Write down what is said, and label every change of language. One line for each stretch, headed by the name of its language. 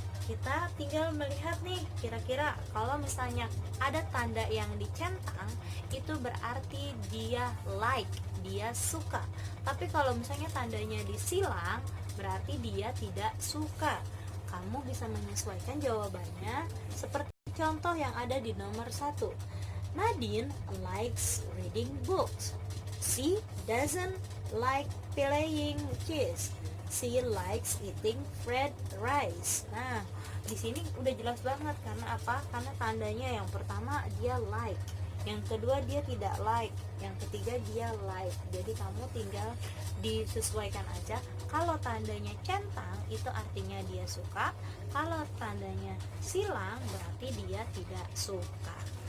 Indonesian: Kita tinggal melihat nih, kira-kira kalau misalnya ada tanda yang dicentang itu berarti dia like, dia suka. Tapi kalau misalnya tandanya disilang berarti dia tidak suka. Kamu bisa menyesuaikan jawabannya seperti contoh yang ada di nomor 1.
English: Nadine likes reading books. She doesn't like playing chess. She likes eating fried rice.
Indonesian: Nah, di sini udah jelas banget karena apa? Karena tandanya yang pertama dia like, yang kedua dia tidak like, yang ketiga dia like. Jadi kamu tinggal disesuaikan aja. Kalau tandanya centang itu artinya dia suka. Kalau tandanya silang berarti dia tidak suka.